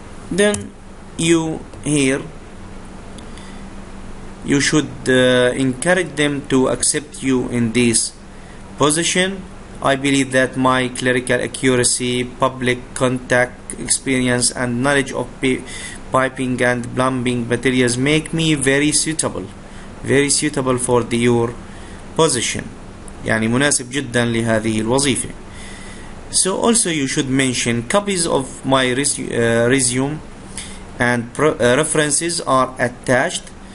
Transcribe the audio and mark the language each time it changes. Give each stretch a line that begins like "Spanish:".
English: Then you should encourage them to accept you in this position. I believe that my clerical accuracy, public contact experience and knowledge of piping and plumbing materials make me very suitable for your position.
Arabic: يعني مناسب جدا لهذه الوظيفة.
English: So also you should mention copies of my resume and references are attached.